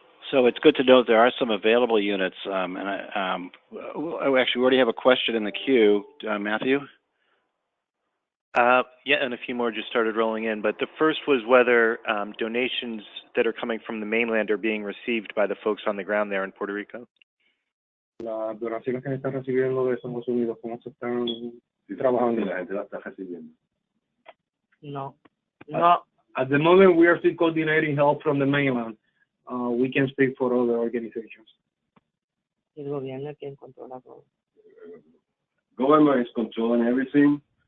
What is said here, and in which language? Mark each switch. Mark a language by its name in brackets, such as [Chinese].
[English] So it's good to know there are some available units. And actually, we already have a question in the queue. Matthew? Yeah, and a few more just started rolling in. But the first was whether donations that are coming from the mainland are being received by the folks on the ground there in Puerto Rico. [Spanish] Las donaciones que se están recibiendo de Estados Unidos, ¿cómo se están trabajando y la gente la está recibiendo? No. [English] At the moment, we are still coordinating help from the mainland. We can speak for other organizations. [Spanish] El gobierno es quien controla todo. [English] Government is controlling everything.